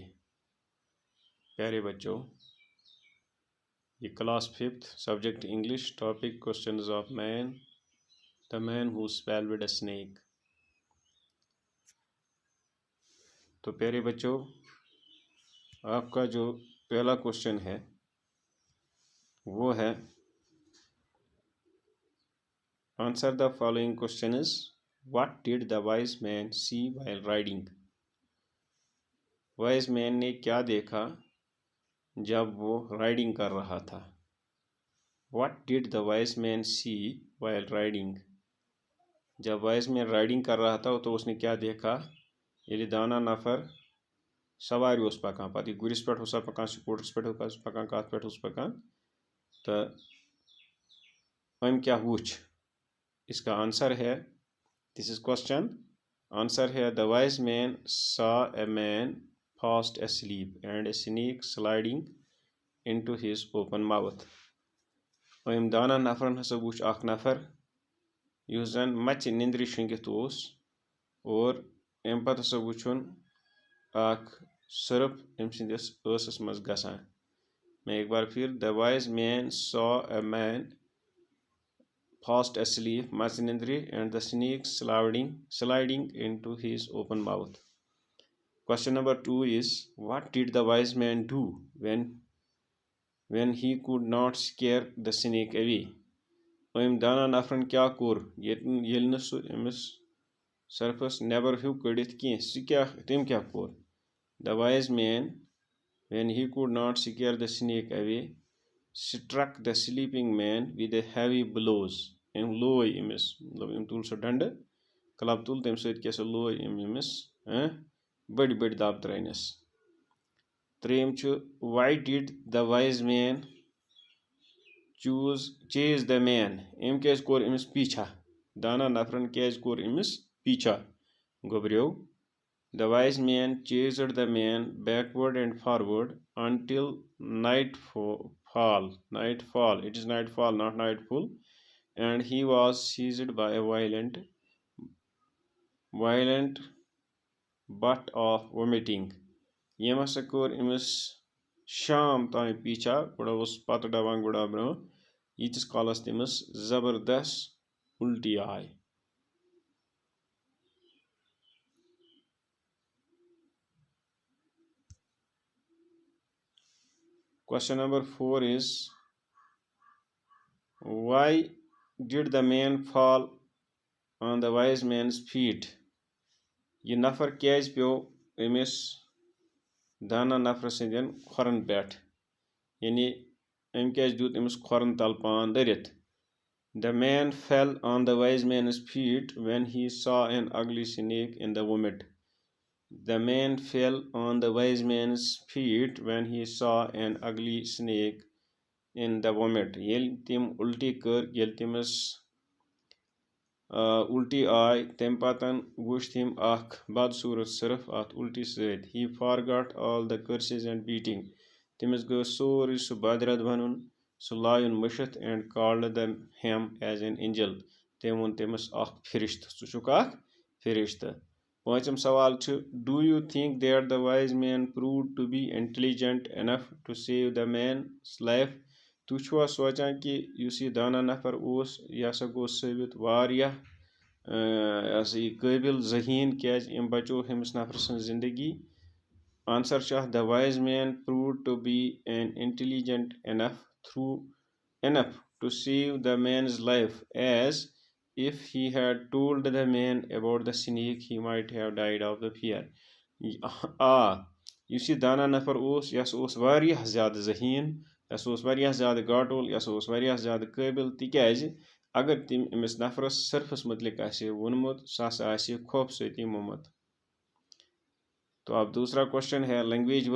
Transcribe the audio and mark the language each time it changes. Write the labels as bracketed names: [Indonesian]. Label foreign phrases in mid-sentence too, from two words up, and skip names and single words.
[Urdu] پیارے بچوں، یہ [English] class 5 subject English, topic Questions of Man, the man who swallowed a snake. [Urdu] تو پیارے بچوں، آپ کا جو پہلا کوشچن ہے وہ ہے [English] answer the following questions. what did the wise man see while riding? wise man [Urdu] نے کیا دیکھا جب وہ رائڈنگ کر رہا تھا؟ [English] what did the wise man see while riding? [Urdu] جب [English] wise man [Urdu] رائڈنگ کر رہا تھا تو اس نے کیا دیکھا؟ [Kashmiri] ییٚلہِ دانا نفر سوارِ اوس پکان، پتہٕ یہِ گُرِس پٮ۪ٹھ اوسا پکان، سکوٗٹرس پٮ۪ٹھ اوس پکان، کتھ پٮ۪ٹھ اوس پکان، تہٕ أمۍ کیا وُچھ؟ [Urdu] اس کا آنسر ہے، [English] this is question, [Urdu] آنسر ہے [English] the wise man saw a man fast asleep and a snake sliding into his open mouth۔ [Kashmiri] أمۍ دانا نفرن ہسا وُچھ اکھ نفر یُس زن مژِ نندرِ شٔنگِتھ اوس، اور اَمہِ پتہٕ ہسا وُچھُن اکھ سرٕپھ أمۍ سٕنٛدِس ٲسس منٛز گژھان۔ [Urdu] میں ایک بار پھر، [English] the wise man saw a man fast asleep [Kashmiri] مژِ نندرِ [English] and the snake sliding into his open mouth۔ Question number 2 is, what did the wise man do when he could not scare the snake away؟ [Kashmiri] أمۍ دانا نفرن کیا کوٚر ییٚلہِ نہٕ سُہ أمِس سرفس نٮ۪بر ہیوٚک کٔڑِتھ کینٛہہ؟ تٔمۍ کیٛاہ کوٚر؟ [English] The wise man, when he could not scare the snake away, struck the sleeping man with a heavy blows۔ [Kashmiri] أمۍ لوے أمِس، مطلب أمۍ تُل سُہ ڈنڈٕ، کلب تُل، تمہِ سۭتۍ کیٛاہ سا لوے أمۍ أمِس بٔڑۍ بٔڑۍ دب ترٲینس۔ ترٛیٚیِم چھُ، [English] why did the wise man chase the man؟ [Kashmiri] أمۍ کیٛازِ کوٚر أمِس پیٖچھا؟ دانا نفرن کیٛازِ کوٚر أمِس پیٖچھا؟ گوٚبریو، [English] the wise man chased the man backward and forward until nightfall, it is nightfall not nightfall, and he was seized by a violent but of vomiting۔ [Kashmiri] یٔمۍ ہسا کوٚر أمِس شام تام پیٖچھا، گۄڈٕ اوس پتہٕ ڈبان گُڑا برٛونٛہہ، ییٖتِس کالس تٔمِس زبردست اُلٹی آے۔ [English] Question number 4 is, why did the man fall on the wise man's feet؟ [Kashmiri] یہ نفر کیٛازِ پیوٚو أمِس دانا نفر سٕنٛدٮ۪ن کھۄرن پٮ۪ٹھ؟ یعنی أمۍ کیٛازِ دیُت أمِس کھۄرن تل پان دٔرِتھ؟ [English] The man fell on the wise man's feet when he saw an ugly snake in the vomit۔ The man fell on the wise man's feet when he saw an ugly snake in the vomit۔ [Kashmiri] ییٚلہِ تٔمۍ اُلٹی کٔر، ییٚلہِ تٔمِس اُلٹی آے، تمہِ پتن وُچھ تٔمۍ اکھ بدصوٗرت سرٕپھ اتھ اُلٹی سۭتۍ۔ [English] He forgot all the curses and beating۔ [Kashmiri] تٔمِس گوٚو سورُے سُہ بدرد بنُن، سُہ لایُن مٔشِتھ، [English] and called him as an angel۔ [Kashmiri] تٔمۍ ووٚن تٔمِس اکھ فرشتہٕ، ژٕ چھُکھ اکھ فرشتہٕ۔ پٲنٛژِم سوال چھُ، [English] do you think that the wise man proved to be intelligent enough to save the man's life؟ [Kashmiri] تُہۍ چھُوا سونٛچان کہِ یُس یہِ دانا نفر اوس، یہِ ہسا گوٚو ثٲبت واریاہ یہِ ہسا یہِ قٲبل ذہیٖن، کیٛازِ أمۍ بچو أمِس نفر سٕنٛز زندگی؟ آنسر چھُ اتھ، [English] the wise man proved to be an intelligent enough to save the man's life, as if he had told the man about the snake he might have died of the fear۔ [Kashmiri] یُس یہِ دانا نفر اوس، یہِ ہسا اوس واریاہ زیادٕ ذہیٖن، یہِ ہسا اوس واریاہ زیادٕ گاٹُل، یہِ ہسا اوس واریاہ زیادٕ قٲبل، تِکیٛازِ اگر تٔمۍ أمِس نفرس سرفس متعلق آسہِ ہے ووٚنمُت، سُہ ہسا آسہِ ہے خوفہٕ سۭتی موٚمُت۔ [Urdu] تو اب دوسرا کوشچن ہے [English] language work.